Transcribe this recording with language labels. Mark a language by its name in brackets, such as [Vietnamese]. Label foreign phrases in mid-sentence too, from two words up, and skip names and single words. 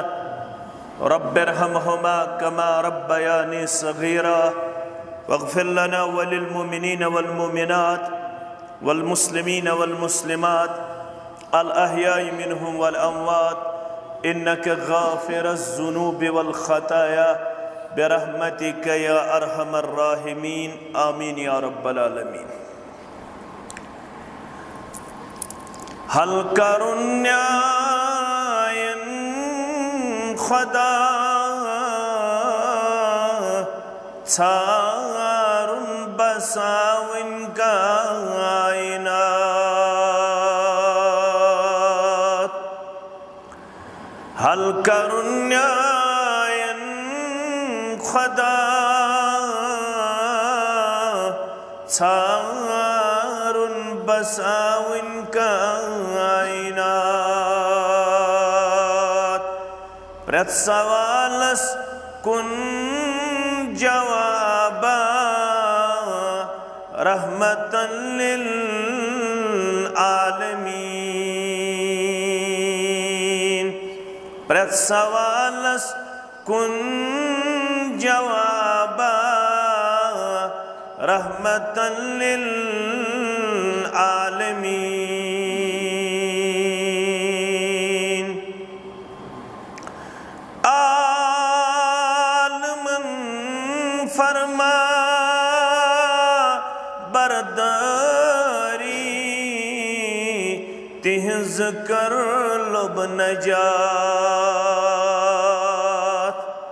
[Arabic] رب ارحمهما كما ربياني صغيرا واغفر لنا وللمؤمنين والمؤمنات والمسلمين والمسلمات الأحياء منهم والأموات إنك غافر الذنوب والخطايا برحمتك يا أرحم الراحمين. آمين يا رب العالمين. [Kashmiri] हल करुन्यायन खुदा छारुन बसाविन कायनात। हल करुन्यायन खुदा छारुन बसाविन प्रत सवालस कुन जवाबा [Arabic] رحمة للعالمين. [Kashmiri] प्रत सवालस कुन जवाबा [Arabic] رحمة للعالمين. [Kashmiri] फरमा बरदारी तिहज़ कर लब नजात।